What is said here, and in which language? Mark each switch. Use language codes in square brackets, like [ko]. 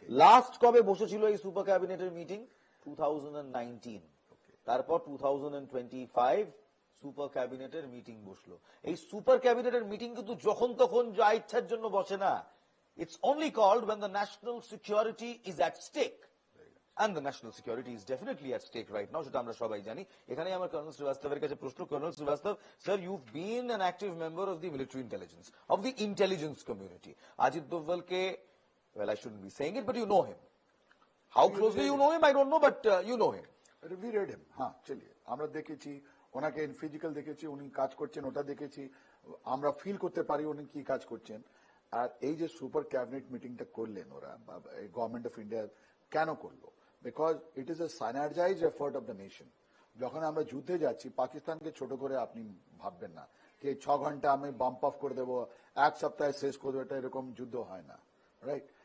[bn] Last কবে বসেছিল এই সুপার ক্যাবিনেটের মিটিং? 2019। তারপর 2025 সুপার ক্যাবিনেটের মিটিং বসলো। এই সুপার ক্যাবিনেটের মিটিং কিন্তু যখন তখন যা ইচ্ছার জন্য বসে না। [en] It's only called when the national security is at stake. And the national security is definitely at stake right now, [bn] সেটা আমরা সবাই জানি। এখানে আমার কর্নেল শ্রীবাস্তবের কাছে প্রশ্ন, colonel Srivastava sir, [en] you've been an active member of the military intelligence, of the intelligence community. Ajit Doval ke, well, I shouldn't be saying it, but you know him. How closely you know him, I don't know, but you know him. We read him. [bn] হ্যাঁ, চলিয়ে আমরা দেখেছি ওনাকে, physical দেখেছি, উনি কাজ করছেন ওটা দেখেছি, আমরা ফিল করতে পারি উনি কি কাজ করছেন। আর এই যে সুপার ক্যাবিনেট মিটিংটা করলেন ওরা, গভর্নমেন্ট অফ ইন্ডিয়া কেন করলো? [en] Because it is a synergized effort of the nation. [bn] যখন আমরা যুদ্ধে যাচ্ছি, পাকিস্তানকে ছোট করে আপনি ভাববেন না যে 6 ঘন্টা আমি বাম্প অফ করে দেবো, 1 সপ্তাহে শেষ করে দেবো, এটা এরকম যুদ্ধ হয় না, রাইট?